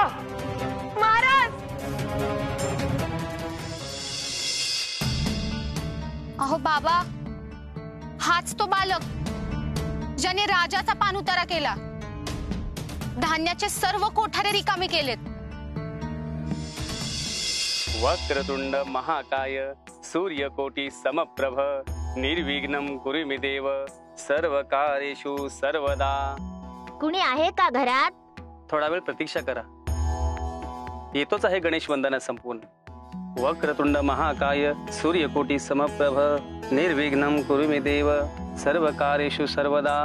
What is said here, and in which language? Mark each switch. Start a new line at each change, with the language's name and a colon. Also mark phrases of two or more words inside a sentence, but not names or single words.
Marathi: महाराज. अहो बाबा, हाच तो बालक ज्याने राजाचा पाणउतारा केला, धान्याचे सर्व कोठारे रिकामे केलेत.
Sanskrit: वक्रतुंड महाकाय सूर्यकोटी समप्रभ निर्विघ्नं कुरु मे देव सर्व कार्येषु सर्वदा.
Marathi: कुणी आहे का घरात? थोडा वेळ प्रतीक्षा करा, येतोच आहे गणेश वंदना संपून.
Sanskrit: वक्रतुंड महाकाय सूर्यकोटी समप्रभ निर्विघ्नं कुरु मे देव सर्व कार्येषु सर्वदा.